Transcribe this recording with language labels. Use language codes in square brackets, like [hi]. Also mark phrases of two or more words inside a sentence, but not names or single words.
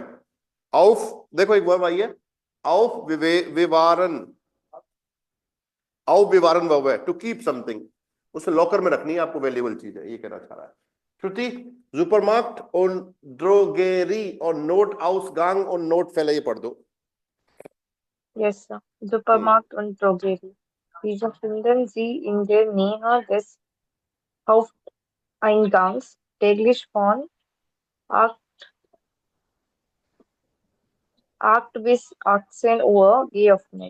[hi] auf, देखो एक वर्ब आई है, [de] aufbewahren, aufbewahren [hi] वर्ब है, [en] to keep something, [hi] उसे लॉकर में रखनी है आपको, वैल्यूएबल चीज है, ये कहना चाह रहा है। श्रुति, सुपरमार्केट और ड्रोगेरी और नोट आउसगांग और नोट फैले, ये पढ़ दो। [en] Yes, sir. [de] Supermarkt und Drogerie. Diese finden Sie in der Nähe des Haupteingangs täglich von 8 bis 18 Uhr geöffnet.